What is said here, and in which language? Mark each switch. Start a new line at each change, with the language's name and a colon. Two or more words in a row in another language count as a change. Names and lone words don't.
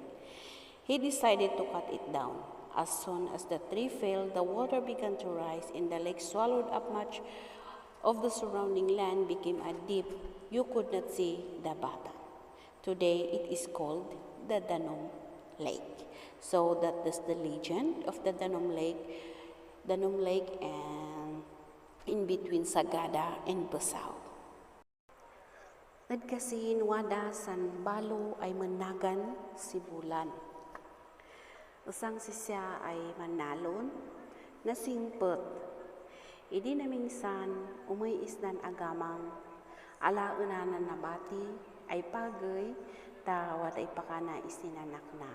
English: He decided to cut it down. As soon as the tree fell, the water began to rise and the lake swallowed up much of the surrounding land, became a deep. You could not see the bottom. Today, it is called the DANUM Lake. So that is the legend of the DANUM Lake and in between Sagada and Besao.
Kankanaey: Nagkasihin wada san balo ay managan si Bulan. Usang siya ay manalon, nasingpot. Idi namingsan umay isnan agamang, alaunanan nabati, ay pagay, tawad ay pakana isinanak na.